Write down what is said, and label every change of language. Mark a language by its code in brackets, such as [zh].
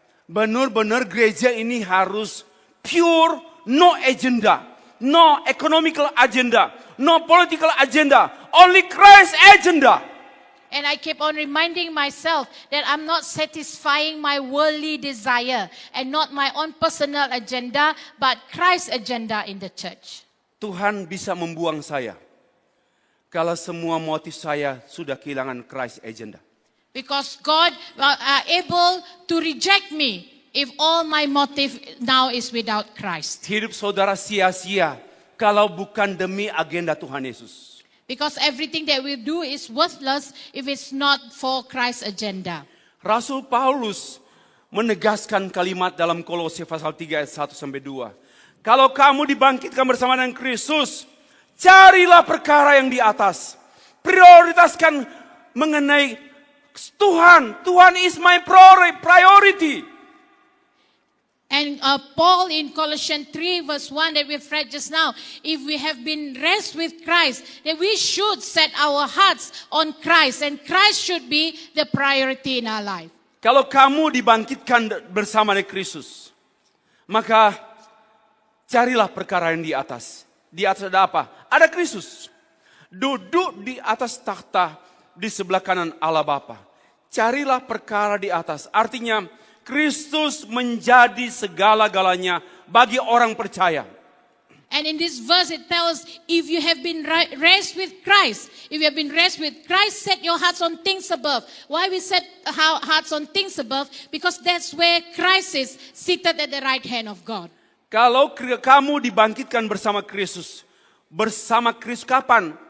[id] Benar-benar gereja ini harus [en] pure, no agenda, no economical agenda, no political agenda, only Christ agenda. And I keep on reminding myself that I'm not satisfying my worldly desire and not my own personal agenda, but Christ's agenda in the church. [id] Tuhan bisa membuang saya kalau semua motif saya sudah kehilangan Christ agenda. [en] Because God are able to reject me if all my motive now is without Christ. [id] Hidup saudara sia-sia kalau bukan demi agenda Tuhan Yesus. [en] Because everything that we do is worthless if it's not for Christ's agenda. [id] Rasul Paulus menegaskan kalimat dalam Kolose pasal 3 ayat 1 sampai 2. Kalau kamu dibangkitkan bersama dengan Kristus, carilah perkara yang di atas. Prioritaskan mengenai Tuhan. [en] Tuhan is my priority. And Paul in Colossians 3 verse 1 that we've read just now, if we have been raised with Christ, then we should set our hearts on Christ, and Christ should be the priority in our life. [id] Kalau kamu dibangkitkan bersama dengan Kristus, maka carilah perkara yang di atas. Di atas ada apa? Ada Kristus. Duduk di atas takhta di sebelah kanan Allah Bapa. Carilah perkara di atas. Artinya Kristus menjadi segala-galanya bagi orang percaya. [en] And in this verse it tells, if you have been raised with Christ, if you have been raised with Christ, set your hearts on things above. Why we set our hearts on things above? Because that's where Christ is seated at the right hand of God. [id] Kalau kamu dibangkitkan bersama Kristus kapan?